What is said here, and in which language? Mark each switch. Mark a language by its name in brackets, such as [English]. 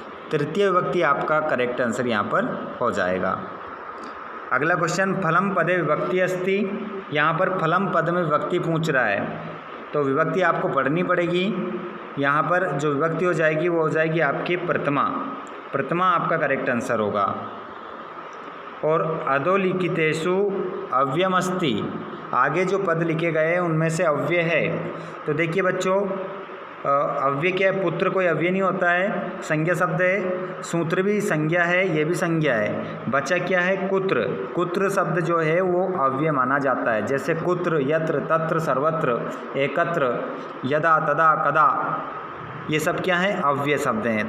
[Hindi] तृतीय विभक्ति आपका करेक्ट आंसर यहाँ पर हो जाएगा। अगला क्वेश्चन [Sanskrit] फलम पदे विभक्ति अस्ति। [Hindi] यहाँ पर फलम पद में विभक्ति पूछ रहा है, तो विभक्ति आपको पढ़नी पड़ेगी। यहाँ पर जो विभक्ति हो जाएगी वो हो जाएगी आपकी प्रथमा। प्रथमा आपका करेक्ट आंसर होगा। [Sanskrit] और अधोलिखितेषु अव्ययमस्ति। [Hindi] आगे जो पद लिखे गए हैं उनमें से अव्यय है। तो देखिए बच्चों, अव्यय क्या है? पुत्र कोई अव्यय नहीं होता है, संज्ञा शब्द है। सूत्र भी संज्ञा है, ये भी संज्ञा है। बचा क्या है? कुत्र। कुत्र शब्द जो है वो अव्यय माना जाता है। जैसे कुत्र, यत्र, तत्र, सर्वत्र, एकत्र, यदा, तदा, कदा, ये सब क्या है? अव्यय शब्द हैं।